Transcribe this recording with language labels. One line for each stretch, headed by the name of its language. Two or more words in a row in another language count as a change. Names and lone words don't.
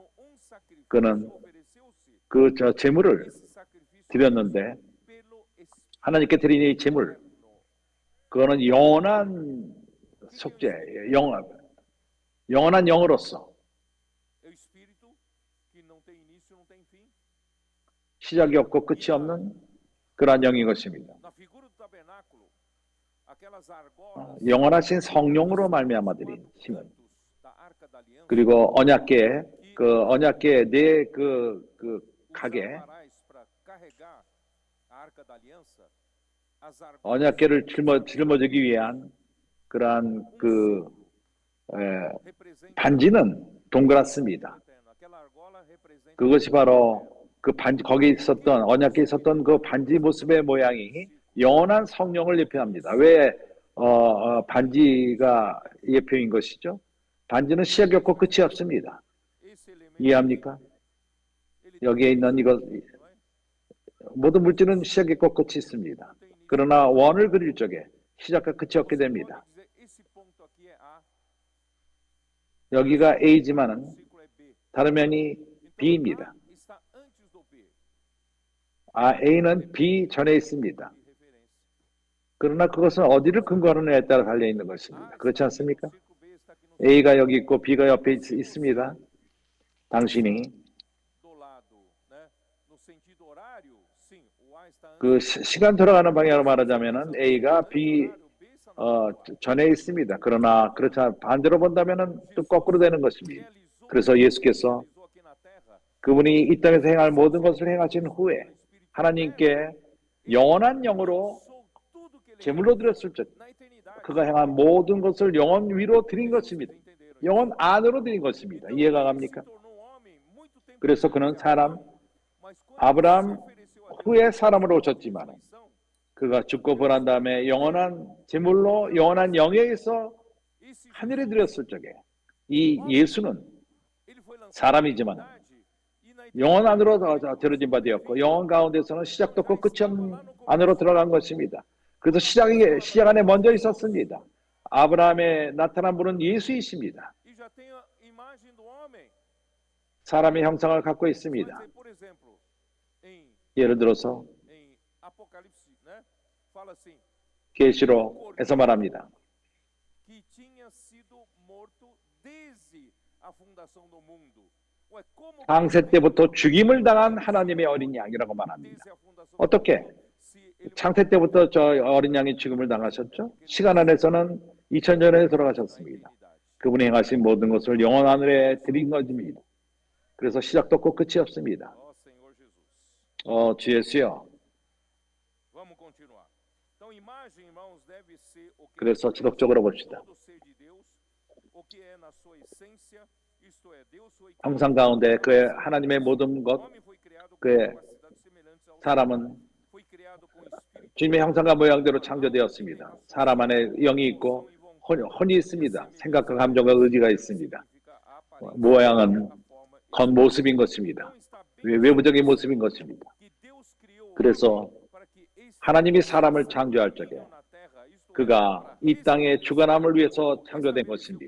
Korean: 그는 그 제물을 드렸는데 하나님께 드린 이 제물 그거는 영원한 속죄, 영원한 영으로서 시작이 없고 끝이 없는 그러한 영인 것입니다.
Portuguese: Na figura do tabernáculo, aquelas argolas
Korean: 영원하신 성령으로 말미암아 드린 힘은,
Portuguese: cantos da arca da aliança
Korean: 그리고 언약궤 그 언약궤 그 가게
Portuguese: usarás para carregar a arca da aliança, as argolas
Korean: 언약궤를 짊어지기 위한 그러한
Portuguese: representam
Korean: 반지는 동그랗습니다.
Portuguese: eterno. Aquela argola representa
Korean: 그것이 바로 그 반지, 거기에 있었던 언약궤에 있었던 그 반지 모습의 모양이 영원한 성령을 예표합니다. 왜 반지가 예표인 것이죠? 반지는 시작이 없고 끝이 없습니다.
Portuguese: esse elemento.
Korean: 이해합니까?
Portuguese: Ele
Korean: 여기에 있는 이거 모든 물질은 시작이 있고 끝이 있습니다. 그러나 원을 그릴 적에 시작과 끝이 없게 됩니다.
Portuguese: pode dizer, esse ponto aqui é A,
Korean: 여기가 A지만은
Portuguese: o círculo é B.
Korean: 다른 면이
Portuguese: Então,
Korean: B입니다.
Portuguese: A está antes do B.
Korean: A는 B 전에 있습니다.
Portuguese: De referência.
Korean: 그러나 그것은 어디를 근거로 하느냐에 따라 달려 있는 것입니다. 그렇지 않습니까?
Portuguese: O círculo B está aqui no
Korean: A가 여기 있고 B가 옆에 있습니다. 당신이
Portuguese: do lado, né? No sentido horário, sim, o A está antes.
Korean: 그 시간 돌아가는 방향으로 말하자면은 A가 B
Portuguese: horário, B está no
Korean: 전에 있습니다. 그러나 그렇지 않 반대로 본다면은 또 거꾸로 되는 것입니다. 그래서 예수께서
Portuguese: realizou aqui na terra.
Korean: 그분이 이 땅에서 행할 모든 것을 행하신 후에 하나님께 영원한 영으로
Portuguese: Tudo que ele
Korean: 제물로 드렸을 때
Portuguese: na eternidade.
Korean: 그가 행한 모든 것을 영원 위로 드린 것입니다.
Portuguese: Entenderam?
Korean: 영원 안으로 드린 것입니다. 이해가 갑니까?
Portuguese: Se tornou um homem muito tempo
Korean: 그래서
Portuguese: depois
Korean: 그는
Portuguese: de
Korean: 사람
Portuguese: Abraão, mas quando
Korean: 아브라함
Portuguese: se ofereceu a Deus
Korean: 후에 사람으로 오셨지만
Portuguese: ressurreição,
Korean: 그가 죽고 부활한 다음에 영원한 제물로 영원한 영예에서
Portuguese: esse
Korean: 하늘에 드렸을 적에 이 예수는
Portuguese: ele foi lançado
Korean: 사람이지만
Portuguese: na eternidade, e na
Korean: 영원 안으로 들어진 바 되었고 영원 가운데서는 시작도 없고 끝이 없는 안으로 들어간 것입니다. 그래서 시작 안에 먼저 있었습니다. 아브라함에 나타난 분은 예수이십니다.
Portuguese: e já tem a imagem do homem.
Korean: 사람의 형상을 갖고
Portuguese: Vai
Korean: 있습니다.
Portuguese: dizer, por exemplo,
Korean: 예를 들어서
Portuguese: em Apocalipse, né? Fala assim,
Korean: 계시록에서 말합니다.
Portuguese: que tinha sido morto desde a fundação do mundo. Ué, como
Korean: 창세 때부터 죽임을 당한 하나님의 어린 양이라고 말합니다.
Portuguese: desde a fundação do
Korean: 어떻게?
Portuguese: mundo, se ele
Korean: 창세 때부터 저 어린 양이 죽음을 당하셨죠? 시간 안에서는 2000년에 돌아가셨습니다. 그분이 행하신 모든 것을 영원 하늘에 드린 것입니다. 그래서 시작도 없고 끝이 없습니다.
Portuguese: Ó Senhor Jesus.
Korean: 주 예수여.
Portuguese: Vamos continuar. Então, imagem, irmãos, deve ser o que
Korean: 그래서 지속적으로 봅시다.
Portuguese: todo ser de Deus, o que é na sua essência, isto é, Deus foi
Korean: 형상 가운데 그의 하나님의 모든
Portuguese: o
Korean: 것,
Portuguese: homem foi criado com
Korean: 그의
Portuguese: capacidades semelhantes ao
Korean: 사람은
Portuguese: foi criado com espírito
Korean: 주님의 형상과 모양대로 창조되었습니다. 사람 안에 영이 있고 혼이 있습니다. 생각과 감정과 의지가 있습니다. 모양은 겉모습인 것입니다. 외부적인 모습인 것입니다. 그래서 하나님이 사람을 창조할 적에 그가 이 땅의 주관함을 위해서 창조된 것입니다.